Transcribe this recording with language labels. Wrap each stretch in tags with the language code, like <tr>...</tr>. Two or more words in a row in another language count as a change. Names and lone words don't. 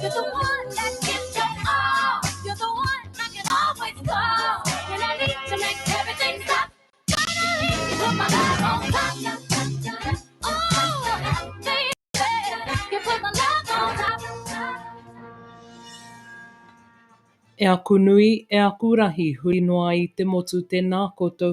<en>You're the one that gives your all. You're the one I can always call when I need to make everything stop. Finally, you put my love on top. Oh, baby, you put my love on top.</en> <mi>E aku nui, e aku rahi, hui noa I te motu tēnā koutou.</mi>